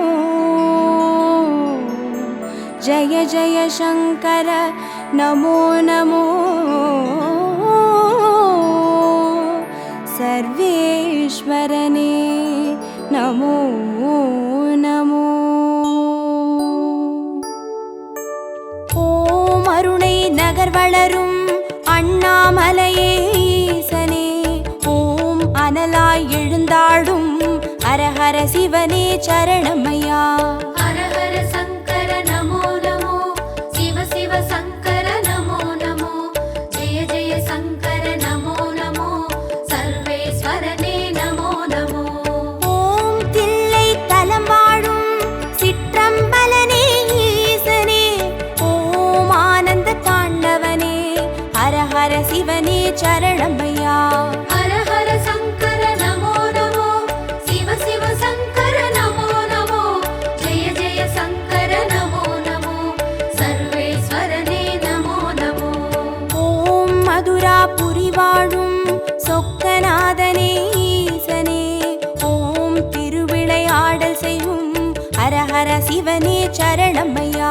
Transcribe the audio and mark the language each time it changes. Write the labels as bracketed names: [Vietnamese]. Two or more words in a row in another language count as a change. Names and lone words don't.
[Sanskrit] जय जय शंकर नमो नमो सर्वेश्वरने नमो नमो [Tamil] ஓம் அருணை நகர் வளரும் அண்ணாமலையே ஈசனே ஓம் அனலாய் எழுந்தாடும் ஹரஹர சிவனே சரணமையா [Sanskrit] हर हर शंकर नमो नमो शिव शिव शंकर नमो नमो जय जय शंकर नमो नमो सर्वेश्वरने नमो नमो [Tamil] ஓம் தில்லை தலம் வாழும் சிற்றம்பலனே ஈசனே ஓம் ஆனந்த தாண்டவனே ஹரஹர சிவனே சரணமையா [Sanskrit] हर हर शंकर नमो नमो शिव शिव शंकर नमो नमो जय जय शंकर नमो नमो सर्वेश्वरने नमो नमो [Tamil] ஓம் மதுராபுரி வாழும் சொக்கநாதனே ஈசனே ஓம் திருவிளையாடல் செய்யும் ஹரஹர சிவனே சரணமையா